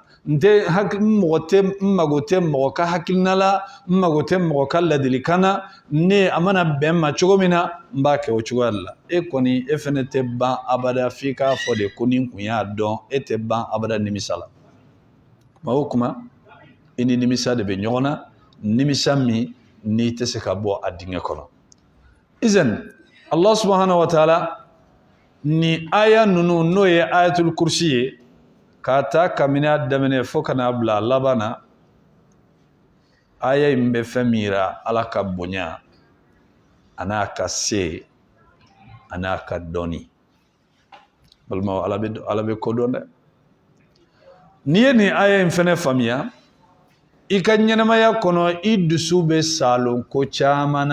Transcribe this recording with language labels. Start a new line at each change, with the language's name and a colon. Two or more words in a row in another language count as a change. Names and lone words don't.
Bambara: n mago tɛ mɔgɔ ka hakilina la n mago tɛ mɔgɔ ka ladilikan na ne a mana bɛn ma cogo min na n b'a kɛ o cogoya de la e kɔni e fɛnɛ tɛ ban abada f'i k'a fɔ de ko ni n kun y'a dɔn e tɛ ban abada nimisa la kuma o kuma i ni nimisa de bɛ ɲɔgɔn na nimisa min n'i tɛ se ka bɔ a dingɛ kɔnɔ izan
Arabic: الله سبحانه وتعالى
Bambara: ni aya ninnu n'o ye
Arabic: آية الكرسي
Bambara: ye k'a ta kabini a daminɛ fo ka n'a bila laban na aya in bɛ fɛn min yira ala ka bonya a n'a ka se a n'a ka dɔnni balimaw ala bɛ kodɔn dɛ n'i ye nin aya in fɛnɛ faamuya i ka ɲɛnamaya kɔnɔ i dusu bɛ salon ko caman